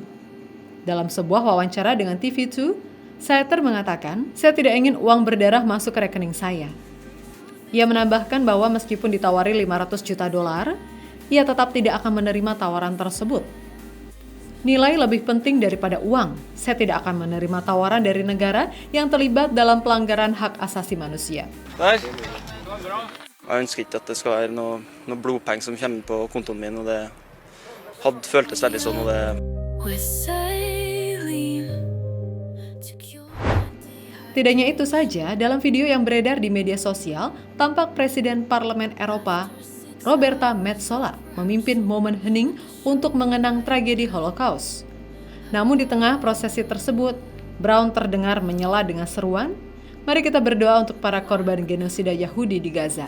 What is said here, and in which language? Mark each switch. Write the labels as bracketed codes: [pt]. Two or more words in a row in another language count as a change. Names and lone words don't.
[id] Dalam sebuah wawancara dengan TV2, Sæter mengatakan, "Saya tidak ingin uang berdarah masuk ke rekening saya." Ia menambahkan bahwa meskipun ditawari $500 juta, ia tetap tidak akan menerima tawaran tersebut. Nilai lebih penting daripada uang. Saya tidak akan menerima tawaran dari negara yang terlibat dalam pelanggaran hak asasi manusia. [no] Jeg ønsker ikke at det skal være noe blodpenger som kommer på kontoen min, og det hadde føltes veldig sånn, og det [en] We're sailing to cure. [id] Tidak hanya itu saja, dalam video yang beredar di media sosial, tampak Presiden Parlemen Eropa, Roberta Metsola, memimpin momen hening untuk mengenang tragedi Holocaust. Namun di tengah prosesi tersebut, Brown terdengar menyela dengan seruan, "Mari kita berdoa untuk para korban genosida Yahudi di Gaza."